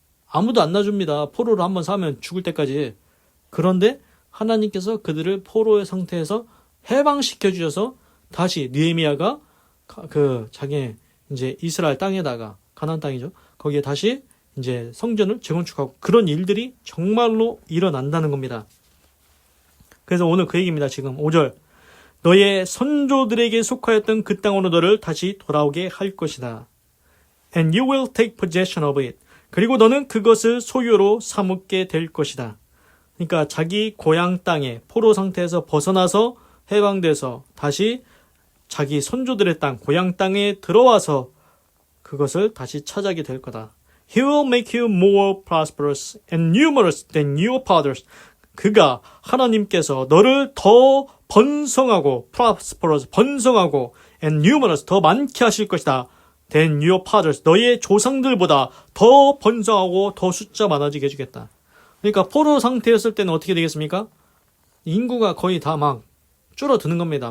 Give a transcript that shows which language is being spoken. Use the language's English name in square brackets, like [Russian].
[Korean] 아무도 안 놔줍니다. 포로를 한번 사면 죽을 때까지. 그런데 하나님께서 그들을 포로의 상태에서 해방시켜 주셔서 다시 느헤미야가 그 자기 이제 이스라엘 땅에다가 가나안 땅이죠. 거기에 다시 이제 성전을 재건축하고 그런 일들이 정말로 일어난다는 겁니다. 그래서 오늘 그 얘기입니다. 지금 5절. 너의 선조들에게 속하였던 그 땅으로 너를 다시 돌아오게 할 것이다. [English] And you will take possession of it. [Korean] 그리고 너는 그것을 소유로 삼게 될 것이다. 그러니까 자기 고향 땅에 포로 상태에서 벗어나서 해방돼서 다시 자기 선조들의 땅, 고향 땅에 들어와서 그것을 다시 차지하게 될 거다. [English] He will make you more prosperous and numerous than your fathers. [Korean] 그가 하나님께서 너를 더 번성하고 prosperous, 번성하고 and numerous, 더 많게 하실 것이다. [English] than your fathers. [Korean] 너의 조상들보다 더 번성하고 더 숫자 많아지게 해주겠다. 그러니까 포로 상태였을 때는 어떻게 되겠습니까? 인구가 거의 다 막 줄어드는 겁니다.